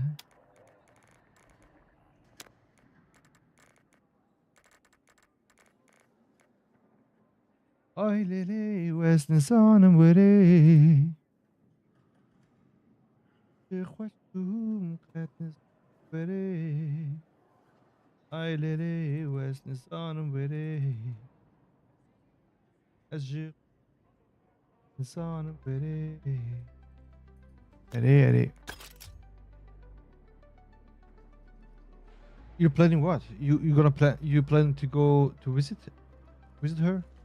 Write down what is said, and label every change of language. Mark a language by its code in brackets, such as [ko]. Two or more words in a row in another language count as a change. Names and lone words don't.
[lrc] Ay lele وزن زانم وره چه خوشم قد وره Ay lele وزن زانم وره از زانم وره اره [en] You're planning what? You gonna plan? You plan to go to visit her?